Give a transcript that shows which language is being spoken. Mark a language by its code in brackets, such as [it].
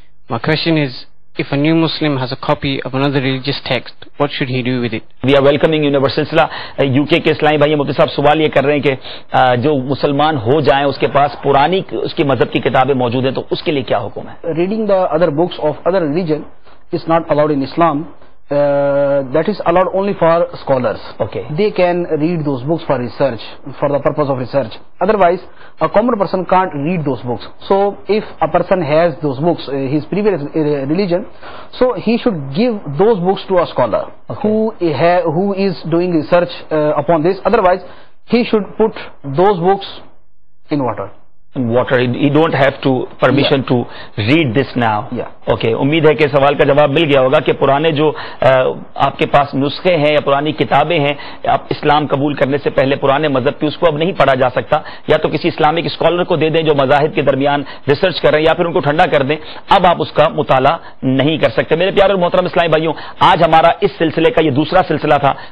[en] My question is, if a new Muslim has a copy of another religious text, what should he do with it? We are welcoming universal [ur] سلسلہ UK کے اسلامی بھائی مفتی صاحب سوال یہ کر رہے ہیں کہ جو مسلمان ہو جائیں اس کے پاس پرانی اس کی مذہب کی کتابیں موجود ہیں تو اس کے لیے کیا حکم ہے؟ [en] Reading the other books of other religion is not allowed in Islam. That is allowed only for scholars. Okay. They can read those books for research, for the purpose of research. Otherwise, a common person can't read those books. So, if a person has those books, his previous religion, so he should give those books to a scholar who is doing research upon this. Otherwise, he should put those books in water. He don't have to permission to read this now. Okay. [ur] امید ہے کہ سوال کا جواب مل گیا ہوگا کہ پرانے جو آپ کے پاس نسخے ہیں یا پرانی کتابیں ہیں آپ اسلام قبول کرنے سے پہلے پرانے مذہب کی اس کو اب نہیں پڑھا جا سکتا. یا تو کسی اسلامک اسکالر کو دے دیں جو مذاہب کے درمیان ریسرچ کر رہے ہیں یا پھر ان کو ٹھنڈا کر دیں. اب آپ اس کا مطالعہ نہیں کر سکتے. میرے پیارے اور محترم اسلامی بھائیوں, آج ہمارا اس سلسلے کا یہ دوسرا سلسلہ تھا.